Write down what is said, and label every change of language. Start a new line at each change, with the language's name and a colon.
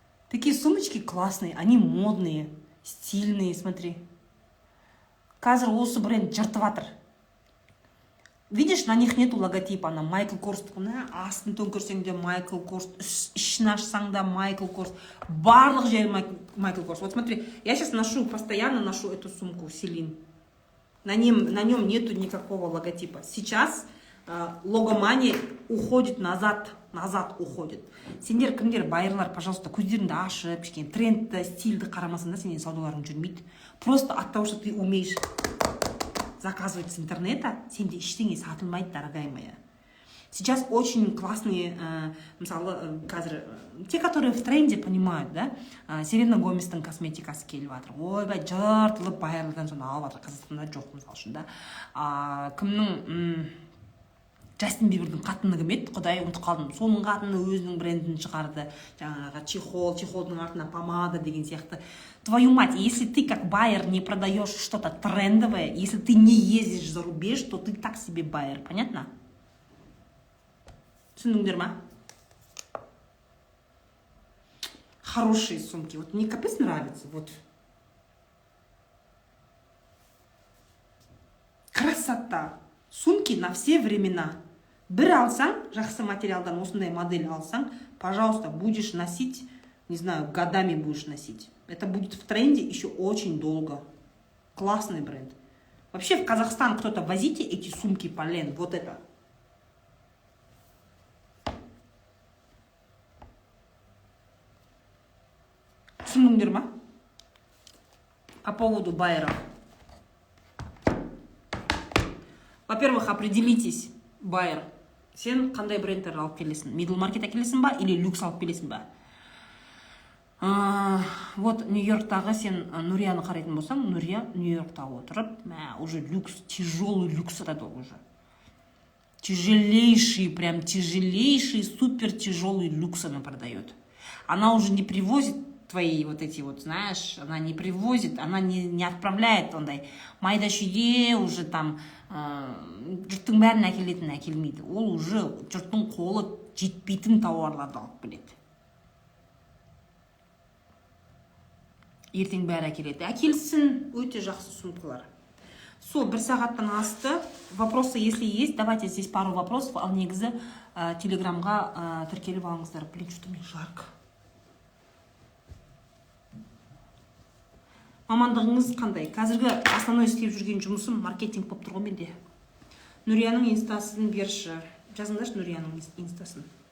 Russian: Такие сумочки классные. Они модные, стильные, смотри.
Kazakh: Қазір осы бренд жыртыватыр.
Russian: Видишь, на них нету логотипа,
Kazakh: на Майкл Корс. Астын төңкерсең де Майкл Корс, ішін ашсаң да Майкл Корс. Барлық жері Майкл Корс.
Russian: Вот смотри, я сейчас постоянно ношу эту сумку Селин. На нем нету никакого логотипа. Сейчас логомания уходит назад уходит.
Kazakh: Сендер кімдер, байырлар, пожалуйста, көздеріңді ашып, трендті, стильді қарамасын да, сенен саудаларың жүрмейді.
Russian: Просто от того, что ты умеешь заказывать с интернета,
Kazakh: сенде ештеңе сатылмайды,
Russian: дорогая моя. Сейчас очень классные, мысалы, те, которые в тренде, понимают, да?
Kazakh: Селена Гоместің косметикасы келіп жатыр. Ойбай, жартылып байырлыдан соны алып жатыр. Қазақстанда жоқ, мысалы үшін, да? Кімнің, Джастин Бибердің қатыны кім еді? Құдай, ұмытып қалдым. Соның қатыны өзінің брендін шығарды. Жаңағы чехолдың артына помада деген сияқты.
Russian: Твою мать, если ты как байер не продаешь что-то трендовое, если ты не ездишь за рубеж, то ты так себе байер, понятно?
Kazakh: Түсіндіңдер ма?
Russian: Хорошие сумки. Вот мне капец нравится. Вот. Красота. Сумки на все времена.
Kazakh: Бір алсаң, жақсы материалдан осындай модель алсаң,
Russian: пожалуйста, будешь носить, не знаю, годами будешь носить. Это будет в тренде еще очень долго. Классный бренд. Вообще в Казахстан кто-то возите эти сумки Полен. Вот это.
Kazakh: Түсіндіңдер ма?
Russian: По поводу байеров. Во-первых, определитесь, байер.
Kazakh: Сен қандай брендтер алып келесің? Middle market әкелесің ба или люкс алып келесің ба? Вот Нью-Йорктағы сен Нурияны қарайтын болсаң, Нурия Нью-Йоркта отырып,
Russian: уже люкс, тяжелый люкс это уже. Тяжелейший, прям тяжелейший, супер тяжелый люкс она продает. Она уже не привозит твои вот эти вот, знаешь, она не привозит, она не отправляет
Kazakh: ондай майда шүйде уже там жұрттың бәрін әкелетін әкелмейді. Ол уже жұрттың қолы жетпейтін тауарларды алып келеді. Ертең бәрі әкеледі. Әкелсін, өте жақсы сумкалар. Бір сағаттан асты.
Russian: Вопросы, если есть, давайте здесь пару вопросов.
Kazakh: Ал негізі телеграмға тіркеліп алыңыздар.
Russian: Блин, что-то мне жарко.
Kazakh: Мамандығыңыз қандай? Қазіргі основной істеп жүрген жұмысым маркетинг болып тұр ғой менде. Нурияның инстасын берші. Жазыңдаршы Нурияның инстасын.